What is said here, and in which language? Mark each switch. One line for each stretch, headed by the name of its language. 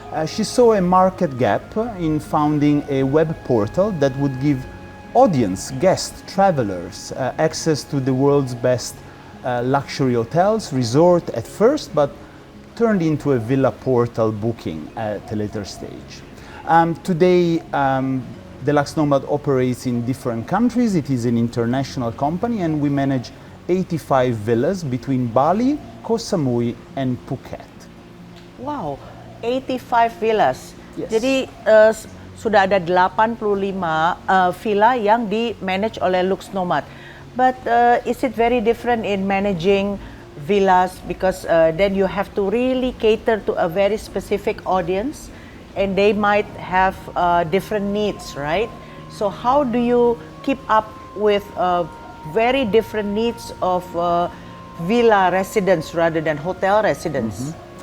English: She saw a market gap in founding a web portal that would give audience, guests, travelers access to the world's best luxury hotels, resort at first, but turned into a villa portal booking at a later stage. Today, the Luxe Nomad operates in different countries. It is an international company, and we manage 85 villas between Bali, Koh Samui, and Phuket. Wow, 85 villas. Yes.
Indonesian: Jadi sudah ada 85 villa yang di-manage oleh Luxe Nomad.
English: But is it very different in managing villas because then you have to really cater to a very specific audience and they might have different needs, right? So how do you keep up with very different needs of villa residents rather than hotel residents?